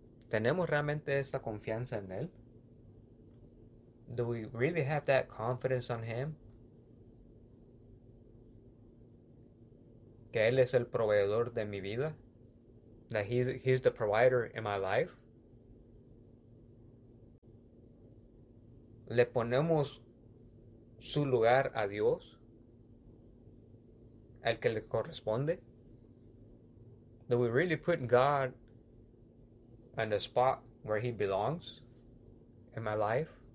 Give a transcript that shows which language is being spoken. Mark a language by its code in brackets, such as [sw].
[es] ¿Tenemos realmente esta confianza en Él? [en] Do we really have that confidence on Him? [es] ¿Que Él es el proveedor de mi vida? [en] That he's the provider in my life. [es] le ponemos su lugar a Dios, al que le corresponde? [en] Do we really put God on the spot where he belongs in my life?